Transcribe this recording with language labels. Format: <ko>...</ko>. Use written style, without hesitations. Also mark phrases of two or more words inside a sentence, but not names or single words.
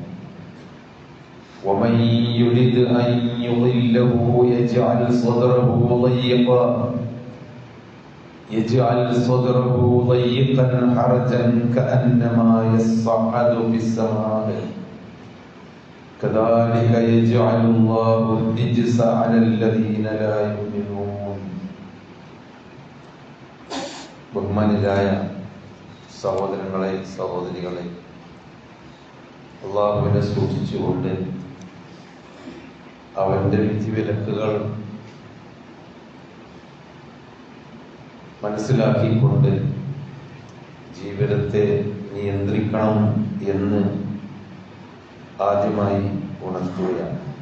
<ar>ومن يرد أن يضله يجعل صدره ضيقا حرجا كأنما يصعد في السماء كذلك يجعل الله الرجس على الذين لا يؤمنون</ar> <ml>ബഹുമാനിയായ സഹോദരങ്ങളെ സഹോദരികളെ, അള്ളാഹുവിനെ സൂക്ഷിച്ചുകൊണ്ട് അവന്റെ വിധിവിലക്കുകൾ മനസ്സിലാക്കിക്കൊണ്ട് ജീവിതത്തെ നിയന്ത്രിക്കണം എന്ന് ആദ്യമായി ഉണർത്തുകയാണ്.</ml>